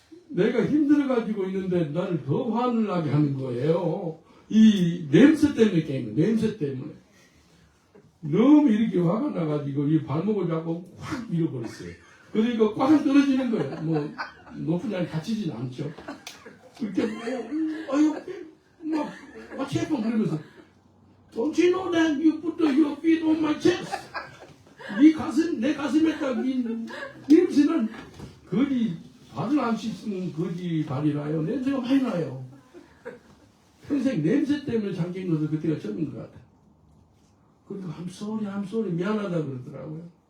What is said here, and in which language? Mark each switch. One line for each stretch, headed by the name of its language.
Korean: 내가 힘들어가지고 있는데 나를 더 화를 나게 하는 거예요. 이 냄새 때문에 깨는 거예요. 냄새 때문에. 너무 이렇게 화가 나가지고 이 발목을 잡고 확 밀어버렸어요. 그러니까 꽝 떨어지는 거예요. 뭐 높은 날 다치진 않죠. 그렇게 아유 막 체포 그러면서
English: Don't you know that you put your feet on my chest?
Korean: 내 가슴에다 이 냄새는 거지 발을 안 씻는 거지 발이라요. 냄새가 많이 나요. 평생 냄새 때문에 잠긴 것도 그때가 처음인 것 같아요. 그리고
English: I'm sorry
Korean: 미안하다 그러더라고요.